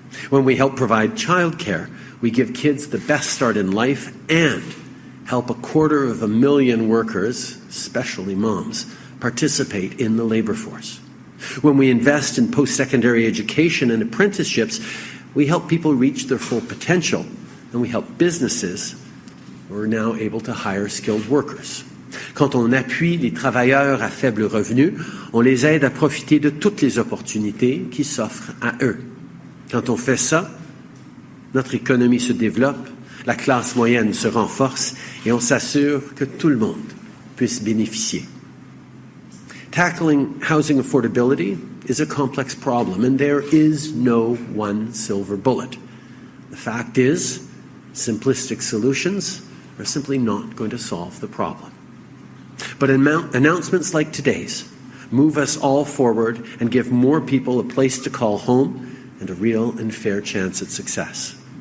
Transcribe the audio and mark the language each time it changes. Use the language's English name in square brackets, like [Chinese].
[English] When we help provide childcare, we give kids the best start in life and help 250,000 workers, especially moms, participate in the labor force. When we invest in post-secondary education and apprenticeships, we help people reach their full potential, and we help businesses who are now able to hire skilled workers. [French] Quand on appuie les travailleurs à faible revenu, on les aide à profiter de toutes les opportunités qui s'offrent à eux. Quand on fait ça, notre économie se développe, la classe moyenne se renforce et on s'assure que tout le monde puisse bénéficier. [English] Tackling housing affordability is a complex problem, and there is no one silver bullet. The fact is, simplistic solutions are simply not going to solve the problem. But announcements like today's move us all forward and give more people a place to call home and a real and fair chance at success.